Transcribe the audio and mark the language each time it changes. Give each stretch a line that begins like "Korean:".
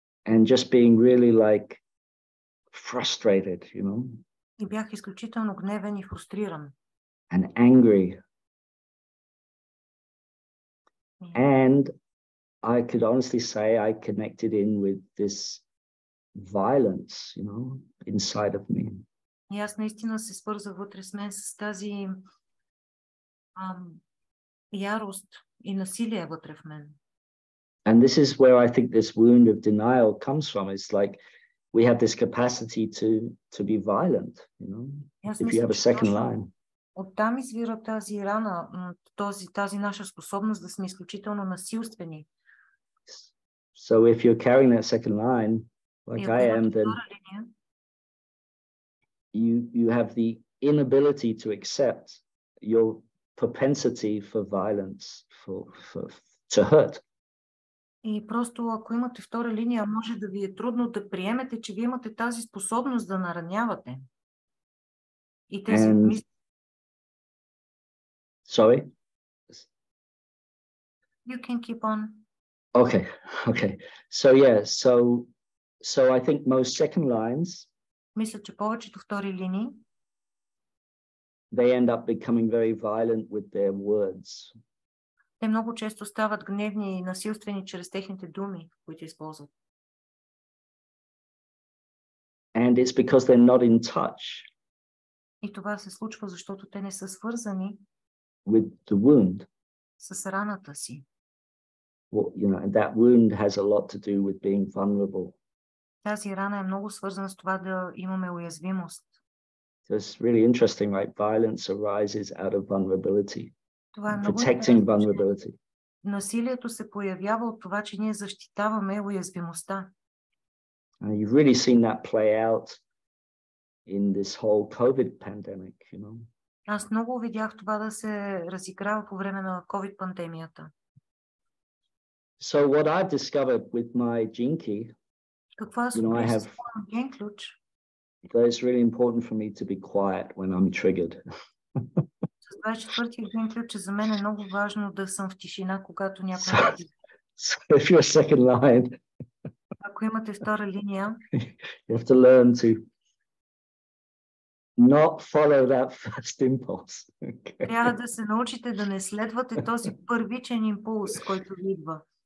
English: And just being really frustrated,
Bulgarian: И бях изключително гневен и фрустриран.
English: And angry. And I could honestly say I connected in with this violence, inside of me.
Bulgarian: И аз наистина се свързах вътре с мен с тази ярост и насилие вътре в мен.
English: And this is where I think this wound of denial comes from. It's like we have this capacity to be violent, if you have a second line.
Bulgarian: Оттам извира тази рана, тази наша способност да сме изключително насилствени.
English: So if you're carrying that second line, like I am, then you have the inability to accept your propensity for violence, to hurt.
Bulgarian: И просто ако имате втора линия, може да ви е трудно да приемете, че вие имате тази способност да наранявате. И тези мисли.
English: Sorry? You can keep on. Okay. So yeah, so I think most second lines,
Bulgarian: мисля, че повечето втори линии,
English: they end up becoming very violent with their words.
Bulgarian: Те много често стават гневни и насилствени чрез техните думи, които използват.
English: And it's because they're not in touch.
Bulgarian: И това се случва, защото те не са свързани
English: with the wound.
Bulgarian: С раната си.
English: Well, and that wound has a lot to do with being vulnerable.
Bulgarian: Тази рана е много свързана с това да имаме уязвимост.
English: So it's really interesting, right? Violence arises out of vulnerability.
Bulgarian: Това е много
English: protecting vulnerability.
Bulgarian: Насилието се появява от това, че ние защитаваме уязвимостта.
English: And you've really seen that play out in this whole COVID pandemic,
Bulgarian: Аз много видях това да се разиграва по време на COVID-пандемията.
English: So what I've discovered with my gene key,
Bulgarian: какво аз открих с моя ген ключ?
English: That it's really important for me to be quiet when I'm triggered.
Bulgarian: С 24-тия ген ключ за мен е много важно да съм в тишина, когато някой
English: So if you're a second line,
Bulgarian: ако имате втора линия,
English: you have to learn to not follow that first impulse. Okay.
Bulgarian: Трябва да се научите да не следвате този първичен импулс, който ви идва.